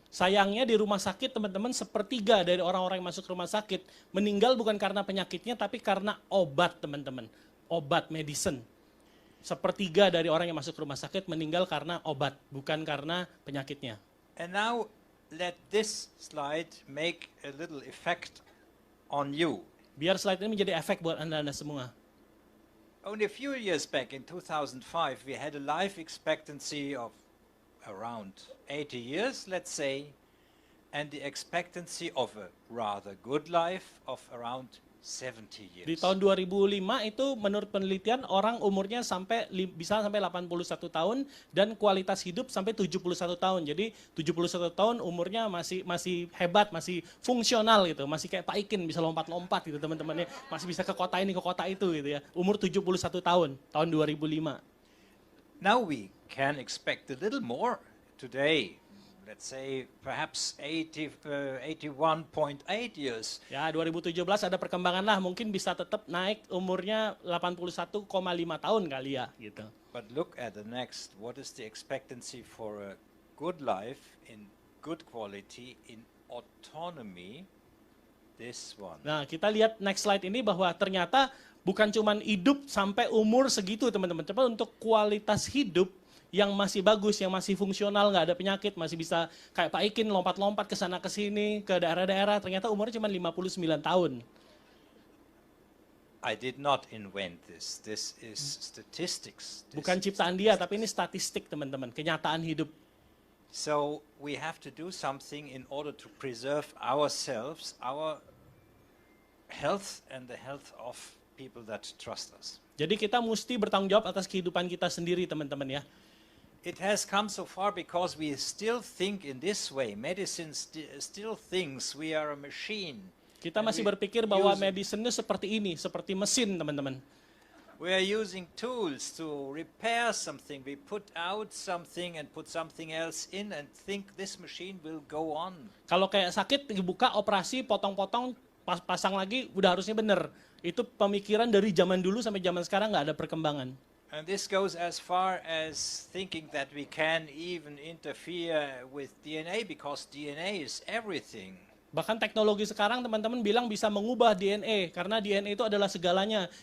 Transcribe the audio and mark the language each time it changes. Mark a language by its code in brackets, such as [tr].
[id] Sayangnya di rumah sakit teman-teman, sepertiga dari orang-orang yang masuk rumah sakit meninggal bukan karena penyakitnya tapi karena obat teman-teman, obat medicine. Sepertiga dari orang yang masuk rumah sakit meninggal karena obat, bukan karena penyakitnya. [en] And now let this slide make a little effect on you. [id] Biar slide ini menjadi efek buat Anda semua. [en] Only a few years back in 2005 we had a life expectancy of around 80 years, let's say, and the expectancy of a rather good life of around 70 years. [id] Di tahun 2005 itu menurut penelitian orang umurnya bisa sampai 81 tahun dan kualitas hidup sampai 71 tahun. Jadi 71 tahun umurnya masih hebat, masih fungsional gitu, masih kayak Pak Ikin bisa lompat-lompat gitu teman-temannya, masih bisa ke kota ini ke kota itu gitu ya. Umur 71 tahun 2005. [en] Now we can expect a little more today. Let's say perhaps 81.8 years. [id] Ya, 2017 ada perkembangan lah, mungkin bisa tetap naik umurnya 81,5 tahun kali ya gitu. [en] But look at the next. What is the expectancy for a good life in good quality in autonomy? This one. [id] Nah, kita lihat [en] next slide [id] ini bahwa ternyata bukan cuman hidup sampai umur segitu teman-teman, tapi untuk kualitas hidup yang masih bagus, yang masih fungsional, nggak ada penyakit, masih bisa kayak Pak Ikin lompat-lompat ke sana ke sini, ke daerah-daerah, ternyata umurnya cuma 59 tahun. [en] I did not invent this. This is statistics. [id] Bukan ciptaan dia, tapi ini statistik teman-teman, kenyataan hidup. [en] So we have to do something in order to preserve ourselves, our health and the health of people that trust us. [id] Jadi kita mesti bertanggung jawab atas kehidupan kita sendiri, teman-teman ya. [en] It has come so far because we still think in this way. Medicine still thinks we are a machine. [id] Kita masih berpikir bahwa medicine seperti ini, seperti mesin, teman-teman. [en] We are using tools to repair something. We put out something and put something else in and think this machine will go on. [id] Kalau kayak sakit, dibuka, operasi, potong-potong, pasang lagi, udah harusnya bener. Itu pemikiran dari zaman dulu sampai zaman sekarang nggak ada perkembangan. [en] And this goes as far as thinking that we can even interfere with DNA because DNA is everything. [id] Bahkan teknologi sekarang teman-teman bilang bisa mengubah DNA karena DNA itu adalah segalanya.